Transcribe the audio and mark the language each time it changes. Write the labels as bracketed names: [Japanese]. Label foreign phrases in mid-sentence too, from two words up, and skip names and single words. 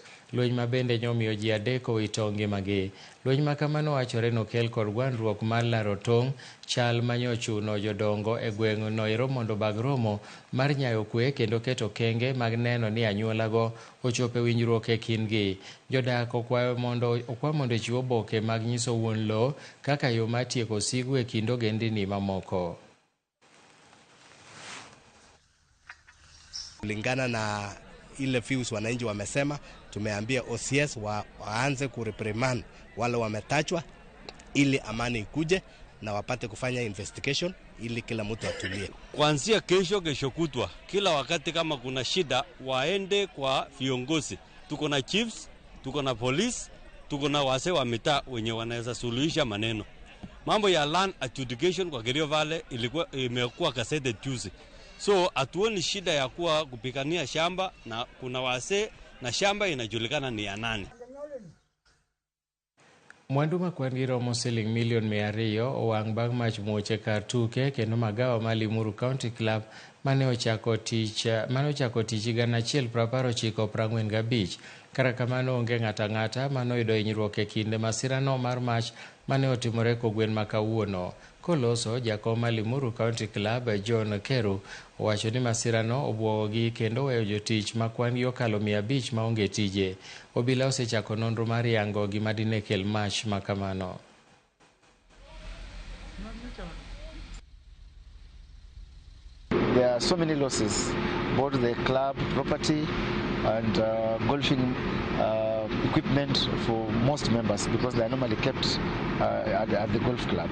[Luo (Kenya and Tanzania)] Lweny ma bende nyomiyo ji 3 owito ngimagi. Lweny ma kamano wachore nokel kod gwandruok mar laro tong', chal manyochuno jodongo e gweng' noero mondo bag romo mar nyayo kwe kendo keto kenge mag neno ni anyuolago ochopo e winjruok e kindgi. Jodak okwa mondo chiwo oboke mag nyiso wuon lo kaka yo mar tieko sigu e kind ogendini mamoko. [Swahili] Kulingana na ile views wananchi wamesema, tumeambia OCS waanze kureprimand wale wametachwa ili amani ikuje na wapate kufanya investigation ili kila mtu atulie. Kuanzia kesho kutwa, kila wakati kama kuna shida waende kwa viongozi. Tuko na chiefs, tuko na police, tuko na wazee wa mitaa wenye wanaweza suluhisha maneno. Mambo ya [English] land adjudication [Swahili] kwa Kerio Valley imekuwa gazetted juzi. So hatuoni shida ya kuwa kupigania shamba, na kuna wazee na shamba inajulikana ni ya nani. [Luo (Kenya and Tanzania)] Mwandu makwan gi romo siling milion 200 owang' bang' mach muoche kar tuke kendo magawa ma Limuru County Club mane ochako tich 1945. Kara kamano onge ng'ata manoyudo hinyruok e kinde masirano mar mach mane otimore kogwen ma kawuono. Koloso, jakom ma Limuru County Club John Keru owacho ni masirano obwogogi kendo weyo jotich ma kwan gi okalo 500 maonge tije. Obila osechako nonro mar yango gima dine kel mach ma kamano. [English] There are so many losses, both the club property and golfing equipment for most members because they are normally kept at the golf club.